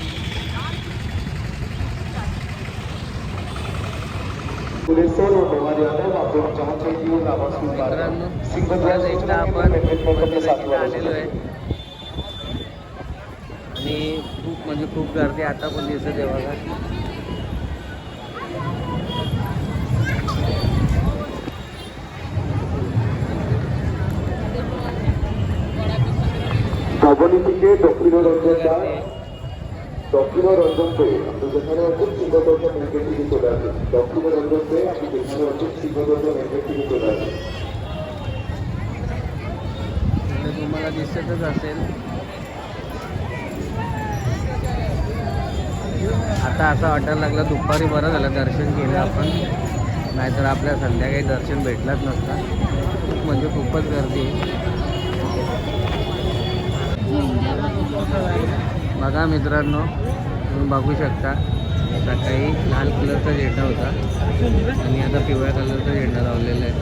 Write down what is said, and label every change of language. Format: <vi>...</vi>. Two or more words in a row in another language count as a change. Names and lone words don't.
<mr>मित्रांनो, एकदा आपण मंदिरात आलेलो आहे आणि आणि खूप म्हणजे खूप गर्दी आता पण दिसत आहे बघा.</mr> <bn>ডক্টর রঞ্জন দে আপনি যেখানে আছেন শিক্ষকতা মেনগেট থেকে চলে আসেন। ডক্টর রঞ্জন দে আপনি যেখানে আছেন শিক্ষকতা মেনগেট থেকে চলে আসেন।</bn> <mr>तुम्हाला दिसतच असेल. आता असं वाटायला लागलं दुपारी बरं झालं दर्शन केलं आपण, नाहीतर आपल्या संध्याकाळी दर्शन भेटलाच नसता. खूप म्हणजे खूपच गर्दी आहे. बघा मित्रांनो, तुम्ही बघू शकता सकाळी लाल कलरचा झेंडा होता आणि आता पिवळ्या कलरचा झेंडा लावलेला आहे.</mr>